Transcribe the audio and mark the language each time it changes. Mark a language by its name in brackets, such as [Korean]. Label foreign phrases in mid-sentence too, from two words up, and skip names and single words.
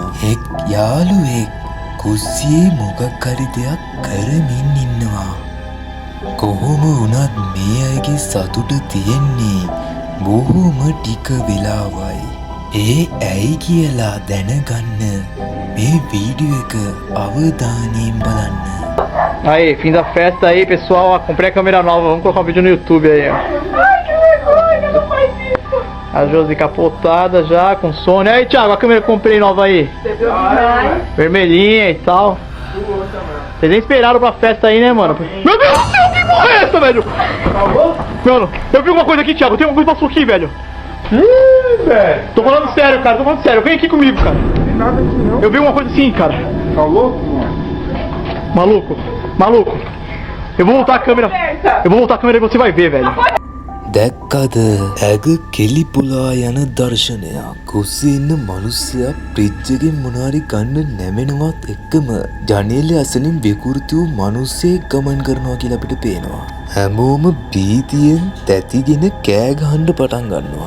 [Sinhala] එක් යාළුවෙක් කුස්සියේ මොකක් හරි දෙයක් කරමින් ඉන්නවා. කොහොම වුණත් මේ අයගේ සතුට තියෙන්නේ බොහොම ටික වෙලාවයි. ඒ ඇයි කියලා දැනගන්න මේ වීඩියෝ එක අවධානයෙන් බලන්න. [Portuguese] Aí, fim da festa aí, pessoal. Ó, comprei a câmera nova. Vamos colocar um vídeo no YouTube aí, ó. Ai, que vergonha, não faz isso. A Josi capotada já, com sono. Aí, Thiago, a câmera que eu comprei nova aí. Você viu demais? Vermelhinha e tal. Vocês nem esperaram pra festa aí, né, mano? Meu Deus do céu, que porra é essa, velho? Mano, eu vi uma coisa aqui, Thiago. Tem uma coisa passou aqui, velho. velho. Tô falando sério, cara. Tô falando sério. Vem aqui comigo, cara. Não tem nada aqui, não. Eu vi uma coisa assim, cara. Tá louco, mano? Maluco, maluco. Eu vou voltar a câmera. Eu vou voltar a câmera e você vai ver, velho. [Sinhala] දැක්කද ඇග කෙලිපුලා යන දර්ශනයක්. කුස්සියේ ඉන්න මිනිස්සයා ෆ්‍රිජ් එකෙන් මොනවාරි ගන්න නැමෙනවත් එක්කම ජනේලය අසලින් විකෘති වූ මිනිස්සෙක් ගමන් කරනවා කියලා අපිට පේනවා. හැමෝම බීතියෙන් තැතිගෙන කෑ ගහන්න පටන් ගන්නවා.